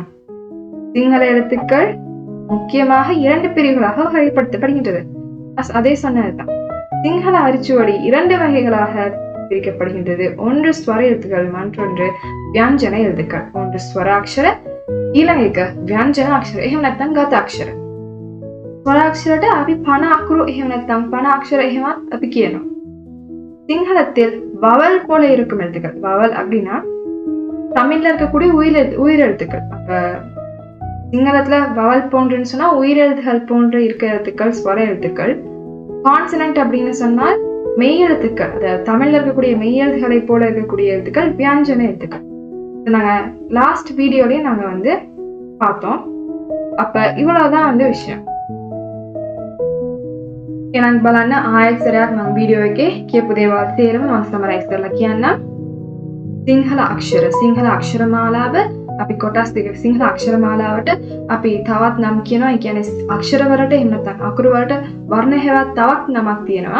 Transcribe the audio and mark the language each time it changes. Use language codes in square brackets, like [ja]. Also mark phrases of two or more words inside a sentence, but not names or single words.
[ta] சிங்கள எழுத்துக்கள் முக்கியமாக 2 பிரிவுகளாக வகைப்படுத்தப்படுகின்றது. அதே சொன்னதுதான். சிங்கள அரிச்சுவடி 2 வகைகளாக பிரிக்கப்படுகின்றது. ஒன்று ஸ்வர எழுத்துக்கள், மற்றொன்று வியஞ்சன எழுத்துக்கள். ஒன்று ஸ்வர அக்ஷர, ඊළඟ வியஞ்சன அக்ஷர. [si] එහෙම නැත්නම් ගත අක්ෂර. ස්වර අක්ෂරට අපි 50 අකුරු එහෙම නැත්නම් 50 අක්ෂර එහෙමත් අපි කියනවා. [ta] சிங்களத்தில் வவல் போல இருக்கும் எழுத்துக்கள். வவல் அப்படின்னா தமிழ்ல இருக்கக்கூடிய உயிரெழுத்துக்கள். அப்ப சிங்களத்துல வவல் போன்றுன்னு சொன்னா உயிரெழுத்துகள் போன்று இருக்க எழுத்துக்கள் ஸ்வர எழுத்துக்கள். கான்சனன்ட் அப்படின்னு சொன்னால் மெய் எழுத்துக்கள், அதாவது தமிழ்ல இருக்கக்கூடிய மெய் எழுத்துக்களை போல இருக்கக்கூடிய எழுத்துக்கள் வியஞ்சன எழுத்துக்கள். நாங்க [en] last videoலயே [ta] நாங்க பார்த்தோம். அப்ப இவ்வளவுதான் விஷயம். [si] එහෙනම් බලන්න ආයෙත් සරයක් මම වීඩියෝ එකේ කියපු දේවල් තේරෙම මම සමරයිස් කරලා කියන්නම්. සිංහල අක්ෂර, සිංහල අක්ෂර මාලාව අපි කොටස් දෙක. සිංහල අක්ෂර මාලාවට අපි තවත් නම් කියනවා. ඒ කියන්නේ අක්ෂර වලට එහෙම නැත්නම් අකුරු වලට වර්ණ හැවත් තවත් නමක් තියෙනවා.